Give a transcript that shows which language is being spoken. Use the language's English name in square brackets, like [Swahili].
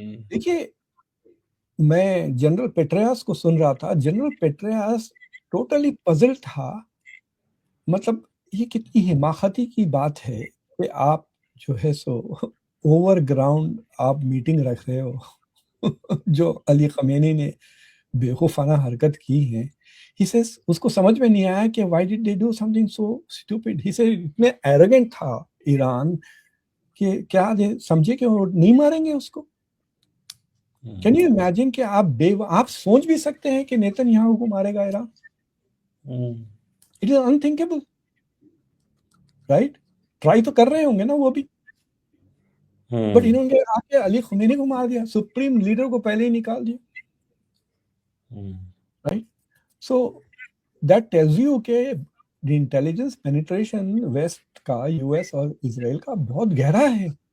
[Urdu] دیکھیے میں general Petraeus کو سن رہا تھا، جنرل پیٹریاس ٹوٹلی پزل تھا. مطلب یہ کتنی حماقتی کی بات ہے کہ آپ جو ہے سو اوور گراؤنڈ آپ میٹنگ رکھ رہے ہو جو علی خمینی نے بیوقوفانہ حرکت کی ہے. [English] He says [Urdu] اس کو سمجھ میں نہیں آیا کہ [English] why did they do something so stupid. He said [Urdu] اتنے ایروگنٹ تھا ایران کہ کیا سمجھے کہ وہ نہیں ماریں گے اس کو. [English] can you imagine [Urdu] کہ آپ سوچ بھی سکتے ہیں کہ نیتن یاہو کو مارے گا Iran? [English] It is unthinkable, right? [Urdu] Try تو کر رہے ہوں گے نا وہ بھی، بٹ انہوں نے آ کے علی خمینی کو مار دیا، سپریم لیڈر کو پہلے ہی نکال دیا، right? [English] so that tells you [Urdu] کہ دی انٹیلیجنس پینیٹریشن ویسٹ کا، یو ایس اور اسرائیل کا بہت گہرا ہے.